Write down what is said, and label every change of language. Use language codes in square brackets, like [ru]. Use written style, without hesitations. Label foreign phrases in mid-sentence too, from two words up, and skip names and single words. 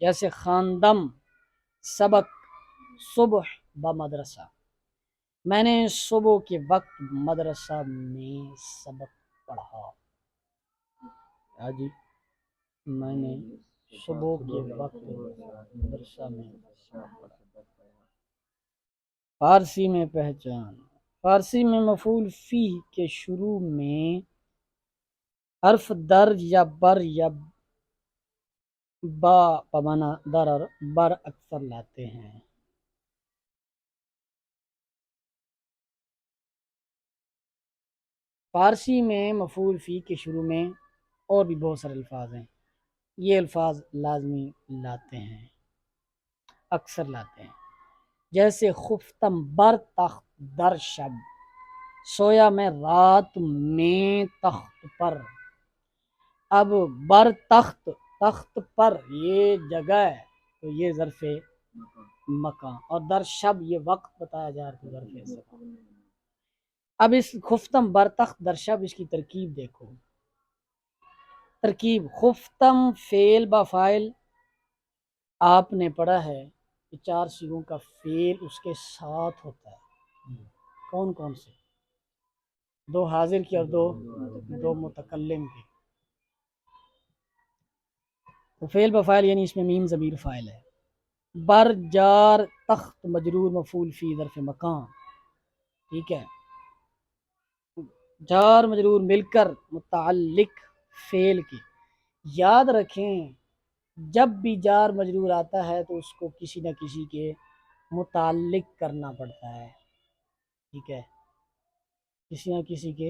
[ur] جیسے [fa] خواندم سبق صبح بمدرسہ، [ur] میں نے صبح کے وقت مدرسہ میں سبق پڑھا۔ جی، میں نے صبح کے وقت مدرسہ میں سبق پڑھا۔ فارسی میں پہچان، فارسی میں مفعول فی کے شروع میں حرف در یا بر یا با پمانا در اور بر اکثر لاتے ہیں۔ فارسی میں مفعول فی کے شروع میں اور بھی بہت سارے الفاظ ہیں، یہ الفاظ لازمی لاتے ہیں، اکثر لاتے ہیں۔ [fa] جیسے خفتم بر تخت در شب، [ur] سویا میں رات میں تخت پر۔ اب [fa] بر تخت، [ur] تخت پر یہ جگہ ہے تو یہ ظرف مکان، اور [fa] در شب [ur] یہ وقت بتایا جا رہا ہے، ظرف زمان۔ اب اس [fa] خفتم بر تخت در شب، [ur] اس کی ترکیب دیکھو۔ ترکیب: خفتم فعل با فاعل آپ نے پڑھا ہے کہ 4 صیغوں کا فعل اس کے ساتھ ہوتا ہے۔ کون کون سے؟ 2 حاضر کی اور دو متکلم کی۔ تو فعل با فاعل یعنی اس میں میم ضمیر فاعل ہے۔ بر جار تخت مجرور مفعول فی ظرف مکان، ٹھیک ہے۔ جار مجرور مل کر متعلق فعل کی۔ یاد رکھیں جب بھی جار مجرور آتا ہے تو اس کو کسی نہ کسی کے متعلق کرنا پڑتا ہے، ٹھیک ہے، کسی نہ کسی کے۔